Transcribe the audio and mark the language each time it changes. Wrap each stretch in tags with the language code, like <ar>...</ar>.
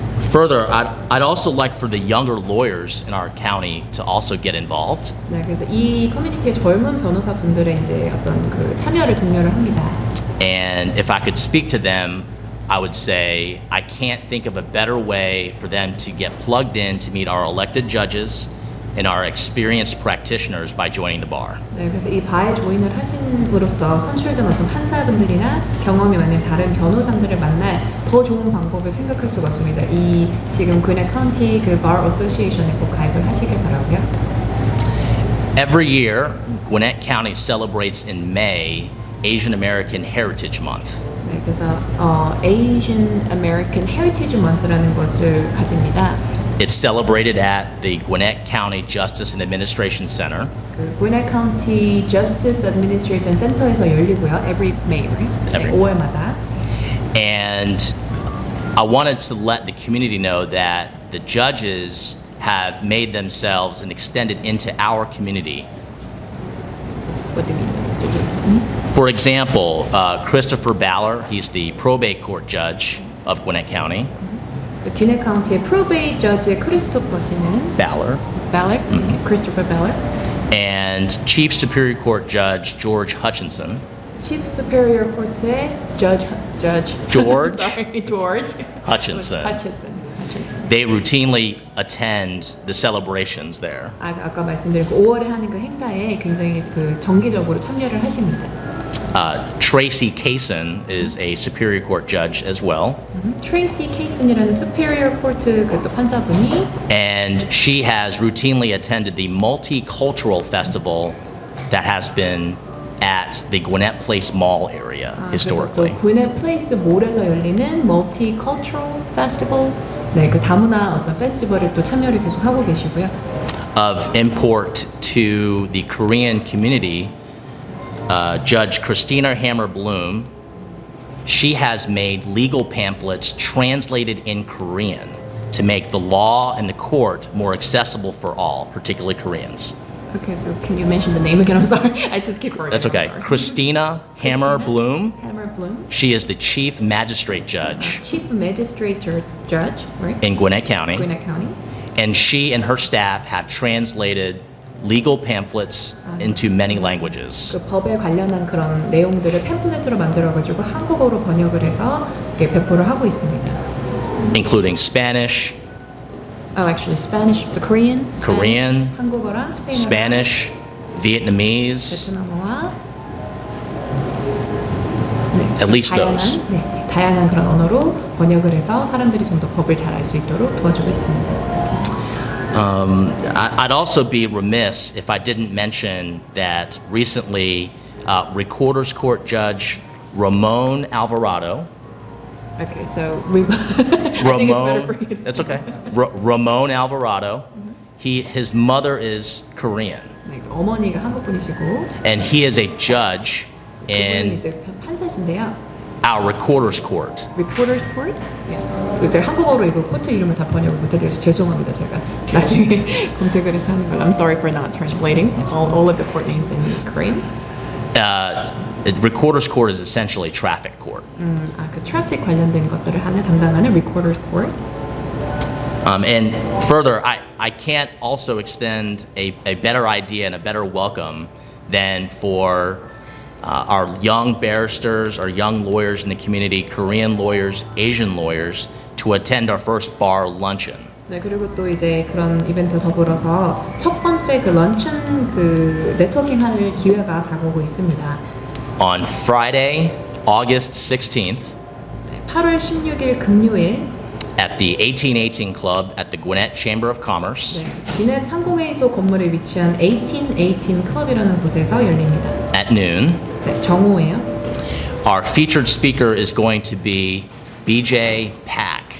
<en>Further, I'd also like for the younger lawyers in our county to also get involved.</en> <ko>네, 그래서 이 커뮤니티의 젊은 변호사분들의 이제 어떤 그 참여를 독려를 합니다. And if I could speak to them, I would say I can't think of a better way for them to get plugged in to meet our elected judges and our experienced practitioners by joining the bar. 네, 그래서 이 바에 조인을 하심으로써 선출된 어떤 판사분들이나 경험이 많은 다른 변호사들을 만날 더 좋은 방법을 생각할 수가 없습니다. 이 지금 귀넷 카운티 그 bar association에 꼭 가입을 하시길 바라고요.</ko> <en>Every year, Gwinnett County celebrates in May Asian American Heritage Month.</en> <ko>네, 그래서 Asian American Heritage Month라는 것을 가집니다.</ko> <en>It's celebrated at the Gwinnett County Justice and Administration Center.</en> <ko>그 귀넷 카운티 Justice Administration Center에서 열리고요.</ko> <en>Every May, right? Every</en> <ko>네, 5월마다.</ko> <en>And I wanted to let the community know that the judges have made themselves and extended into our community. What do you mean? For example, Christopher Baller, he's the probate court judge of Gwinnett County.</en> <ko>그 귀넷 카운티의 프로베이 저지의 크리스토퍼 씨는</ko> <en>Baller. Christopher Baller. And Chief Superior Court Judge George Hutchinson.</en> <ko>Chief Superior Court의 George</ko> <en>George Hutchinson. They routinely attend the celebrations there.</en> <ko>아까 말씀드린 그 5월에 하는 그 행사에 굉장히 그 정기적으로 참여를 하십니다.</ko> <en>Tracy Kaysen is a Superior Court judge as well.</en> <ko>트레이시 케이슨이라는 Superior Court 그 또 판사분이</ko> <en>And she has routinely attended the multicultural festival that has been at the Gwinnett Place Mall area historically.</en> <ko>그래서 그 귀넷 플레이스 몰에서 열리는 Multicultural Festival, 네, 그 다문화 어떤 페스티벌에 또 참여를 계속 하고 계시고요.</ko> <en>Of import to the Korean community, Judge Christina Hammer Bloom, she has made legal pamphlets translated in Korean to make the law and the court more accessible for all, particularly Koreans. Okay, so can you mention the name again? I'm sorry, I just keep forgetting. That's okay. Christina Hammer Bloom. Hammer Bloom. She is the Chief Magistrate Judge Chief Magistrate Judge, right? in Gwinnett County. Gwinnett County. And she and her staff have translated legal pamphlets into many languages.</en> <ko>그 법에 관련한 그런 내용들을 팸플렛으로 만들어가지고 한국어로 번역을 해서 이렇게 배포를 하고 있습니다.</ko> <en>Including Spanish, Actually Spanish, so Korean, Korean,</en> <ko>한국어랑 스페인어랑</ko> <en>Spanish, Vietnamese,</en> <ko>베트남어와</ko> <en>at least those.</en> <ko>다양한 그런 언어로 번역을 해서 사람들이 좀 더 법을 잘 알 수 있도록 도와주고 있습니다.</ko> <en>I'd also be remiss if I didn't mention that recently Recorder's Court Judge Ramon Alvarado. Okay, so I think it's better for you to That's say. okay. Ramon Alvarado. His mother is Korean,</en> <ko>네, 어머니가 한국 분이시고</ko> <en>and he is a judge</en> <ko>그분은</ko> <en>in</en> <ko>이제 판사신데요.</ko> <en>our Recorder's Court. Reporters Court? 네.</en> <ko>한국어로 이거 코트 이름을 다 번역을 못해드려서 죄송합니다. 제가 나중에 검색을 해서 하는 걸.</ko> <en>I'm sorry for not translating all of the court names in Korean. Recorder's Court is essentially traffic court.</en> <ko>그 트래픽 관련된 것들을 담당하는 Recorder's Court.</ko> <en>And further, I can't also extend a better idea and a better welcome than for our young barristers, our young lawyers in the community, Korean lawyers, Asian lawyers, to attend our first bar luncheon.</en> <ko>네, 그리고 또 이제 그런 이벤트 더불어서 첫 번째 그 런천 그 네트워킹 할 기회가 다가오고 있습니다.</ko> <en>On Friday, August 16th,</en> <ko>8월 16일 금요일</ko> <en>at the 1818 Club at the Gwinnett Chamber of Commerce.</en> <ko>귀넷 상공회의소 건물에 위치한 1818 클럽이라는 곳에서 열립니다.</ko> <en>At noon.</en> <ko>네, 정오예요.</ko> <en>Our featured speaker is going to be BJ Pak.</en>